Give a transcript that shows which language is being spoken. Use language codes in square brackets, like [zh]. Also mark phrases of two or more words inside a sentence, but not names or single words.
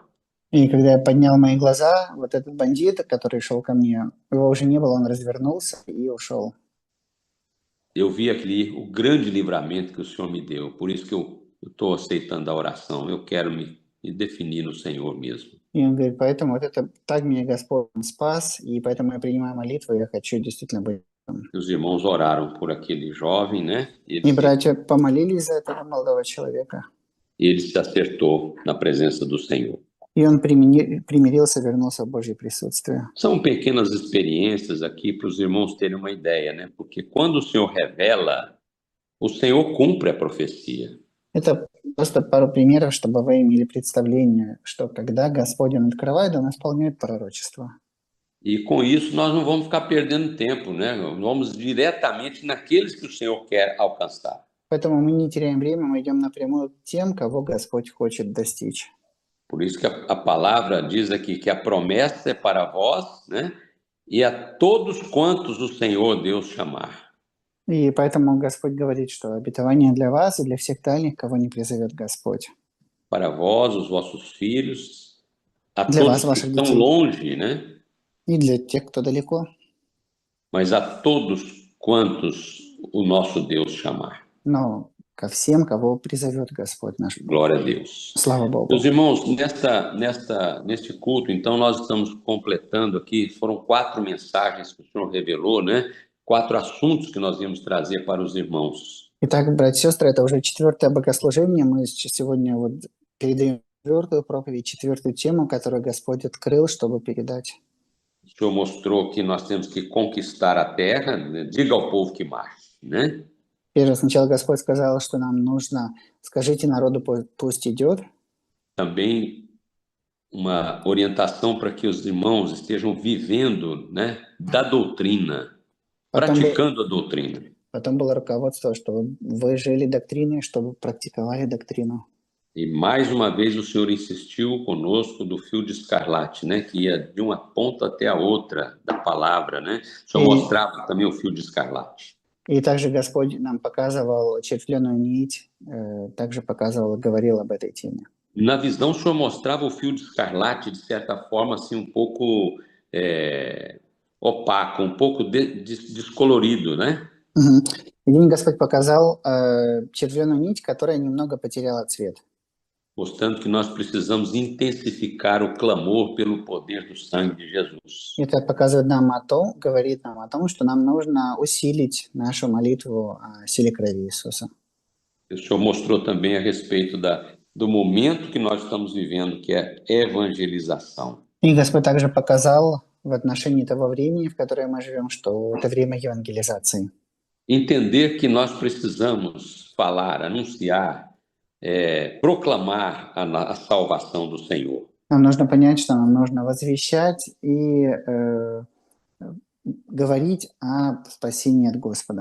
[ru] И когда я поднял мои глаза, вот этот бандит, который шел ко мне, его уже не было, он развернулся и ушел. [pt] Eu vi ali o grande livramento que o Senhor me deu, por isso que eu estou aceitando a oração, eu quero me definir no Senhor mesmo. [ru] И он говорит, поэтому вот это так меня Господь спас, и поэтому я принимаю молитву, и я хочу действительно быть. [pt] Os irmãos oraram por aquele jovem, né? [ru] И братья помолились за этого молодого человека. [pt] E ele se acertou na presença do Senhor. [ru] И он примирился, вернулся в Божье присутствие. [pt] São pequenas experiências aqui para os irmãos terem uma ideia, né? Porque quando o Senhor revela, o Senhor cumpre a profecia. [ru] Это просто пару примеров, чтобы вы имели представление, что когда Господь Он открывает, Он исполняет пророчество. [pt] E com isso nós não vamos ficar perdendo tempo, né? Vamos diretamente naqueles que o Senhor quer alcançar. [ru] Поэтому мы не теряем время, мы идем напрямую к тем, кого Господь хочет достичь. [pt] Por isso que a palavra diz aqui que a promessa é para vós, né? E a todos quantos o Senhor Deus chamar. [ru] И поэтому Господь говорит, что обетование для вас и для всех дальних, кого не призовет Господь. [pt] Para vós, os vossos filhos, a [ru] Для [pt] todos [ru] вас, [pt] que [ru] ваших [pt] estão [ru] детей. [pt] longe, né? [ru] И для тех, кто далеко. [pt] Mas a todos quantos o nosso Deus chamar. [ru] Но ко всем, кого призовет Господь наш Бог. [pt] Glória a Deus. [ru] Слава Богу. [pt] Meus irmãos, neste culto, então, nós estamos completando aqui, foram 4 mensagens que o Senhor revelou, né? 4 assuntos que nós íamos trazer para os irmãos. [ru] Итак, братья и сестры, это уже 4-е богослужение. Мы сегодня вот передаем 4-ю проповедь, 4-ю тему, которую Господь открыл, чтобы передать. [pt] O Senhor mostrou que nós temos que conquistar a terra, né? Diga ao povo que marche, né? [ru] Первое, сначала Господь сказал, что нам нужно, скажите народу, пусть идет. [pt] Também uma orientação para que os irmãos estejam vivendo, né, da doutrina, praticando a doutrina. [ru] Потом было руководство, чтобы вы жили доктриной, чтобы практиковали доктрину. [pt] E mais uma vez o Senhor insistiu conosco do fio de escarlate, né, que ia de uma ponta até a outra da palavra, né? O Senhor mostrava também o fio de escarlate. [ru] И также Господь нам показывал червленую нить, также показывал, говорил об этой теме. [pt] Na visão, o Senhor mostrava o fio de escarlate, de certa forma, assim, um pouco opaco, um pouco descolorido, né? [ru] И день Господь показал червленую нить, которая немного потеряла цвет. [pt] Mostrando que nós precisamos intensificar o clamor pelo poder do sangue de Jesus. [ru] Это показывает нам о том, говорит нам о том, что нам нужно усилить нашу молитву о силе крови Иисуса. [pt] O Senhor mostrou também a respeito do momento que nós estamos vivendo, que é evangelização. [ru] И Господь также показал в отношении того времени, в которое мы живем, что это время евангелизации. [pt] Entender que nós precisamos falar, anunciar, proclamar a salvação do Senhor. [ru] Нам нужно понять, что нам нужно возвещать и говорить о спасении от Господа.